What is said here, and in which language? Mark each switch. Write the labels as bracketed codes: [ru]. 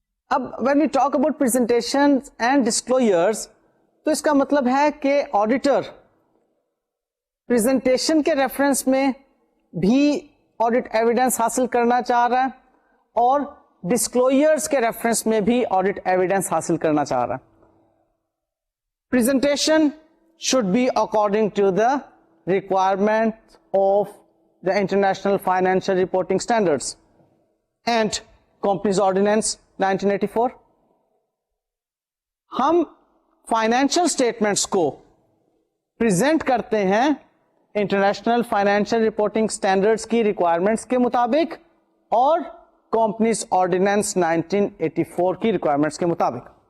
[ur] اب [en] when we talk about presentation and disclosures [ur] تو اس کا مطلب ہے کہ آڈیٹر پریزنٹیشن کے ریفرنس میں بھی آڈیٹ ایویڈنس حاصل کرنا چاہ رہا ہے اور ڈسکلوجرز کے ریفرنس میں بھی آڈیٹ ایویڈنس حاصل کرنا چاہ رہا ہے. [en] presentation should be according to the requirement of the International Financial Reporting Standards and Companies Ordinance 1984. [ur] ہم فائنینشیل اسٹیٹمنٹس کو پریزنٹ کرتے ہیں انٹرنیشنل فائنینشیل رپورٹنگ اسٹینڈرڈس کی ریکوائرمنٹس کے مطابق اور کمپنیز آرڈیننس 1984 کی ریکوائرمنٹس کے مطابق.